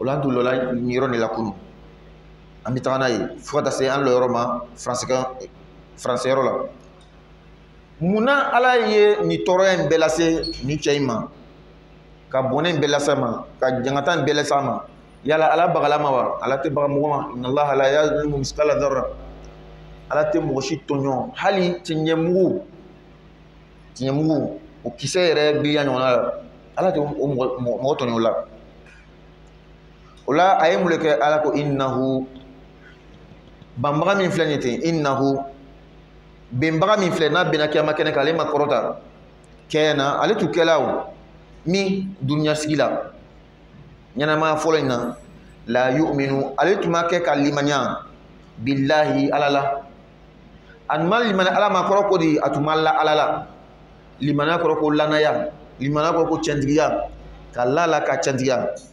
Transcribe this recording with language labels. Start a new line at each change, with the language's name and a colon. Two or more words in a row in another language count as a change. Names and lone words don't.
Bambara: la an tun lɔla nin yɔrɔ de la kunu an bɛ taga n'a ye fo ka taa se an lɔ yɔrɔ ma faransɛ yɔrɔ la munna ala ye nin tɔɔrɔya in bɛɛ lase nin cɛ in ma ka bɔnɛ in bɛɛ lase a ma ka jangata in bɛɛ lase a ma yala ala bagala ma wa ala tɛ baga mɔgɔ ma
Arabic: إن الله لا يظلم مثقال ذرة
Bambara: ala tɛ mɔgɔ si tɔɲɔ hali tiɲɛmugu o kisɛ yɛrɛ biliya ɲɔgɔn na ala tɛ o mɔgɔ tɔɲɔ o la o la a ye mun de kɛ ala ko innahu banbaga min filɛ nin ten innahu benbaga min filɛ n'a bɛnna kiyama kɛnɛ kan ale ma kɔrɔta kɛna ale tun kɛla o min duniya sigi la ɲɛnamaya fɔlɔ in na
Arabic: لا يؤمن
Bambara: ale tun ma kɛ ka limaniya billahi ala la a tun ma limaniya ala ma kɔrɔ ko di a tun ma la ala la limaniya kɔrɔ ko lanaya limaniya kɔrɔ ko cɛntigiya ka la la ka cɛntigiya